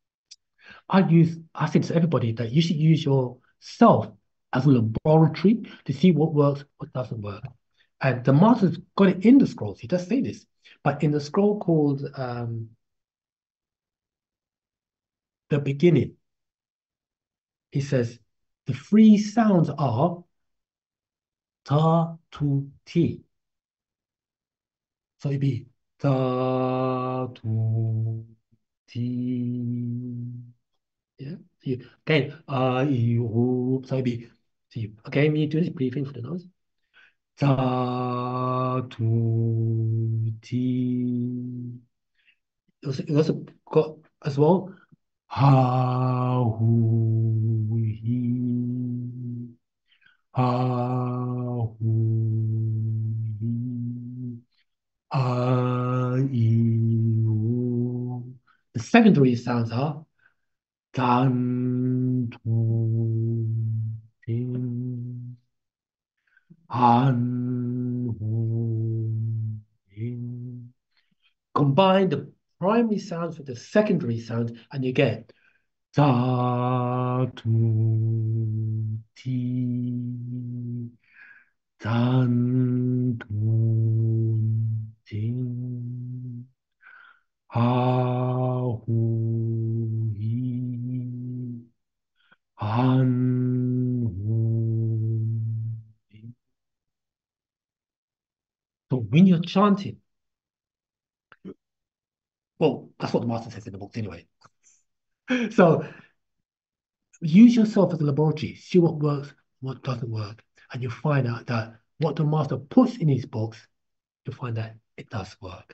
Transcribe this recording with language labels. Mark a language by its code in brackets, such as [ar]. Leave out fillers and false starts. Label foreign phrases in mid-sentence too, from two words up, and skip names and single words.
[en] I say to everybody that you should use yourself as a laboratory to see what works, what doesn't work. And the master's got it in the scrolls. He does say this, but in the scroll called The Beginning, he says the three sounds are ta, tu, ti. So it'd be ta, tu, ti. Yeah. Okay. So it'd be. Okay. Me do this breathing for the nose. Ta, tu, ti. You also got as well. Ha, hu, hi. Ha, hu, hi. A, I, U. The secondary sounds are dan, tu, tin, han, hu, in. Combine the primary sounds with the secondary sounds, and you get da, tu, ti, dan, tu, tin, ha, hu, hi, han, hu, in. So when you're chanting, well, that's what the master says in the books anyway. So use yourself as a laboratory, see what works, what doesn't work, and you find out that what the master puts in his books, you find that it does work.